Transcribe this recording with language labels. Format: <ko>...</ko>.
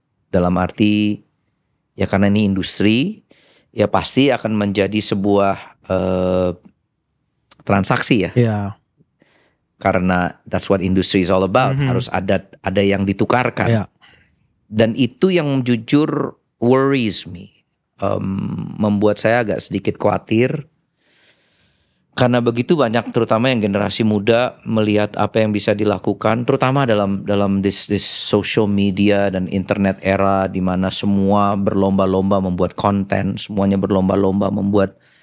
<id>Dalam arti ya, karena ini industri, ya pasti akan menjadi sebuah transaksi ya. Karena</id> <en>that's what industry is all about.</en> <id>Harus ada yang ditukarkan. Dan itu yang jujur</id> <en>worries me.</en> <id>Membuat saya agak sedikit khawatir. Karena begitu banyak, terutama yang generasi muda, melihat apa yang bisa dilakukan, terutama dalam</id> <en>this social media</en> <id>dan</id> <en>internet era,</en> <id>di mana semua berlomba-lomba membuat konten, semuanya berlomba-lomba membuat</id>